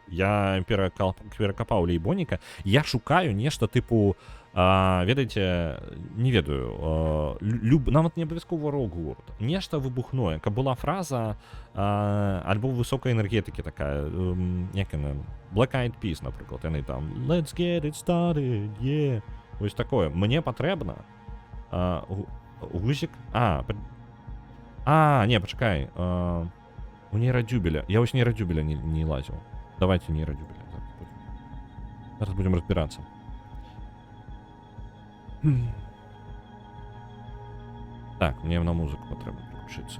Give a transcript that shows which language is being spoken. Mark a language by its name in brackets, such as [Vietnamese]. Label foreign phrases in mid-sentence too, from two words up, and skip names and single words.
[Belarusian] Я перакапаў Лейбоніка. Я шукаю нешта тыпу, ведаеце, не ведаю, нават не абавязкова рок-гурт. Нешта выбухное, каб была фраза альбо высокай энергетыкі такая, як яна, Black Eyed Peas, напрыклад, яны там [English] Let's get it started, yeah. [Belarusian] Вось такое. Мне патрэбна гузік. Не, пачакай. У нейрадзюбеля. Я вось нейрадзюбеля не лазіў. Давайте нейрадзюбеля. Зараз будзем разбірацца. Так, мне на музыку патрэбна пераключыцца.